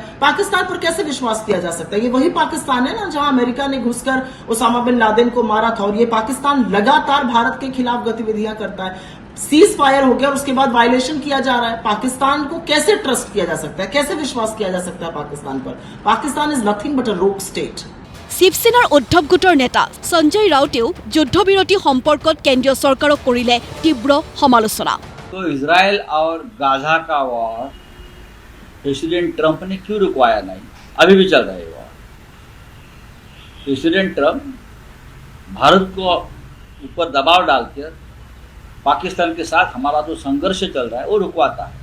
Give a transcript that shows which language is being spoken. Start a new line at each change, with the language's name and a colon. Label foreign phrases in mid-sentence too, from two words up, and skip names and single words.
Hindi: पाकिस्तान पर कैसे विश्वास किया जा सकता है? ये वही पाकिस्तान है ना जहां अमेरिका ने घुसकर ओसामा बिन लादेन को मारा था, और ये पाकिस्तान लगातार भारत के खिलाफ गतिविधियां करता है।
English: cease fire
Hindi: हो गया और उसके बाद वायलेशन किया जा रहा है। पाकिस्तान को कैसे ट्रस्ट किया जा सकता है? कैसे विश्वास किया जा सकता है पाकिस्तान पर?
English: Pakistan is nothing but a rogue state.
Assamese: শিৱসেনাৰ উদ্ধৱ গোটৰ নেতা সঞ্জয় ৰাউতেও যুদ্ধবিৰতি সম্পৰ্কত কেন্দ্ৰীয় চৰকাৰক কৰিলে তীব্ৰ সমালোচনা।
Hindi: तो इजराइल और गाजा का वॉर प्रेसिडेंट ट्रंप ने क्यों रुकवाया नहीं? अभी भी चल रहा है वॉर। प्रेसिडेंट ट्रंप भारत को ऊपर दबाव डालकर पाकिस्तान के साथ हमारा जो संघर्ष चल रहा है वो रुकवाता है।